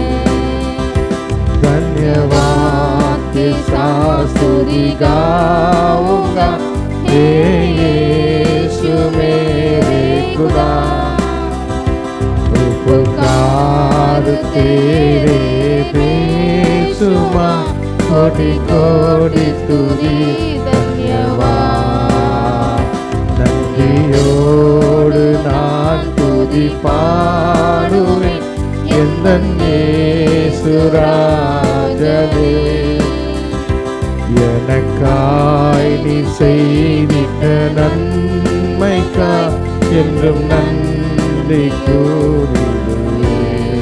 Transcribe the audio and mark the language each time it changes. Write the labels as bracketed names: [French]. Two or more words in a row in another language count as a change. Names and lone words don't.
[Hindi] धन्यवाद के साथ स्तुति गाऊंगा हे यीशु मेरे खुदा। उपकार तेरे बेसुमा कोटि कोटि स्तुति धन्यवाद। [Tamil] நன்றியோடு நான் துதி பாடுவேன் எந்தன் இயேசு ராஜனே. எனக்காய் நீ செய்திட்ட நன்மைக்கா என்றும் நன்றி கூறிடுவேன்.